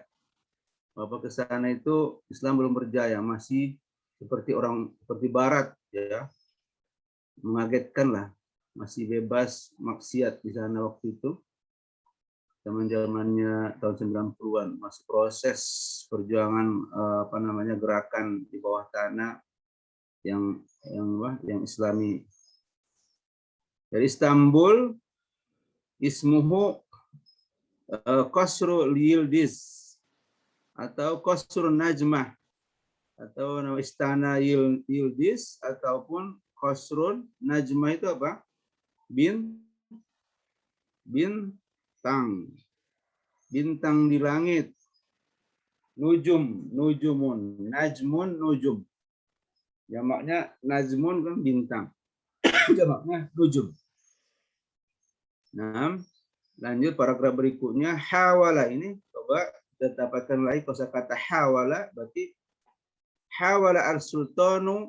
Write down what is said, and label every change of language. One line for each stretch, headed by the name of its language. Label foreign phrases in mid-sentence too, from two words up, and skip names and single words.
Indonesian: Bapak ke sana itu Islam belum berjaya, masih seperti Barat ya, mengagetkan lah, masih bebas maksiat di sana waktu itu, zaman-zamannya tahun 90-an, masih proses perjuangan gerakan di bawah tanah yang Islami. Dari Istanbul, ismuhu Qasrul Yildiz atau Qasrun Najmah, atau nama istana Yildiz ataupun Qasrun Najmah itu apa? Bintang di langit.
Arabic: Nujumun, najmun, nujum.
Indonesian: Jamaknya najmun kan bintang. Jamaknya nujum. Nah, lanjut paragraf berikutnya. Hawala ini coba kita dapatkan lagi kosakata hawala, berarti
Arabic: hawala al-sultanu.